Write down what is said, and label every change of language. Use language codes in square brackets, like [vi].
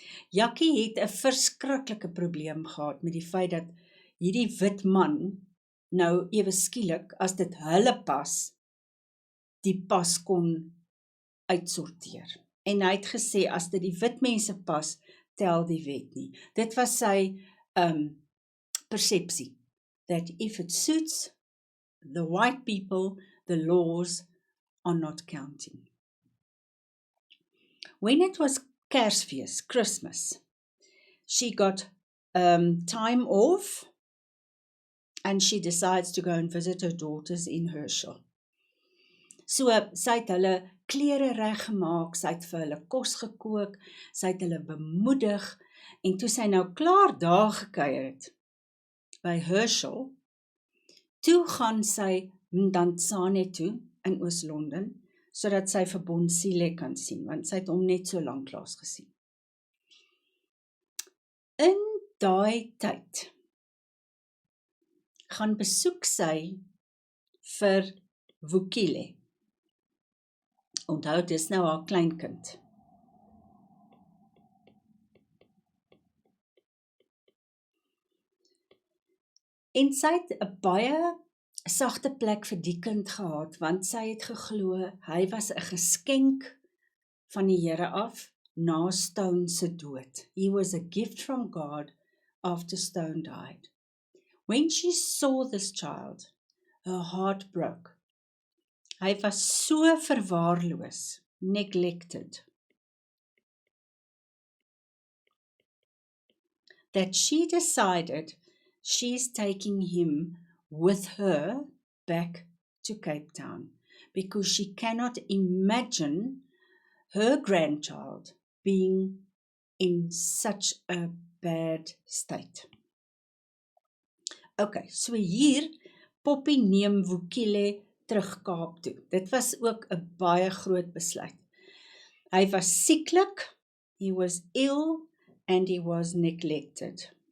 [af] Jakkie het 'n verskriklike probleem gehad met die feit dat hierdie wit man nou ewe skielik, as dit hulle pas, die pas kon uitsorteer. En hy het gesê, as dit die wit mense pas, tel die wet nie. Dit was sy persepsie, [en] that if it suits the white people, the laws are not counting. When it was Kersfees, Christmas, she got time off, and she decides to go and visit her daughters in Herschel. [af] So, sy het hulle klere reggemaak, sy het vir hulle kos gekook, sy het hulle bemoedig, en toe sy nou klaar daar gekuier het, by Herschel, toe gaan sy Mdantsane toe, in Oos-London, sodat sy vir Bonsile kan sien, want sy het hom net so lank laas gesien. In daai tyd, gaan besoek sy vir Vukile. Onthou, dit is nou haar kleinkind. En sy het 'n baie sagte plek vir die kind gehad, want sy het geglo, hy was 'n geskenk van die Here af, na Stone se dood. [en] He was a gift from God after Stone died. When she saw this child, her heart broke. [af] Hy was so verwaarloos, [en] neglected, that she decided she's taking him with her back to Cape Town, because she cannot imagine her grandchild being in such a bad state. [af] Okay, so hier, Poppy neem Vukile terug Kaap toe. Dit was ook 'n baie groot besluit. Hy was sieklik, [en] he was ill, and he was neglected.